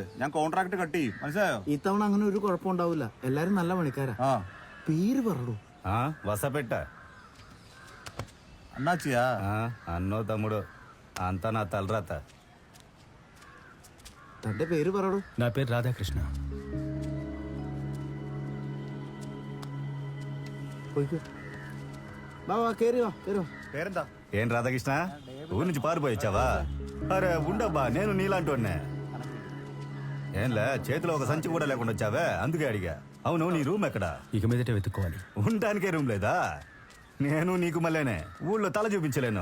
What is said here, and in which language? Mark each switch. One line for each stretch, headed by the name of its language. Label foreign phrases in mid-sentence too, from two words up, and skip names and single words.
Malayalam: ഞാൻ കോൺട്രാക്ട് കട്ട് ചെയ്യും, മനസ്സിലായോ? ഇത്തവണ അങ്ങനെ ഒരു കുഴപ്പമുണ്ടാവില്ല. എല്ലാരും നല്ല പണിക്കാരാ. പേര് പറടൂ.
Telugu: వసపెట్ట అన్నాచియా? అన్నో తమ్ముడు, అంతా నా తలరాత.
Malayalam: തന്റെ പേര് പറടൂ.
Telugu: నా పేరు రాధాకృష్ణ.
Malayalam: പോയിക്കോ. വാ വാ, കേറി വാ, കേറി വാ.
Telugu: పేరెంత? ఏం రాధాకృష్ణ, ఊరి నుంచి పారిపోయొచ్చావా? అరే ఉండబ్బా, నేను నీలాంటి ఏంలే, చేతిలో ఒక సంచి కూడా లేకుండా వచ్చావే, అందుకే అడిగా. అవును నీ రూమ్ ఎక్కడా? ఇక మీదటే వెతుక్కోవాలి. ఉండటానికే రూమ్ లేదా? నేను నీకు మళ్ళీనే ఊళ్ళో తల చూపించలేను.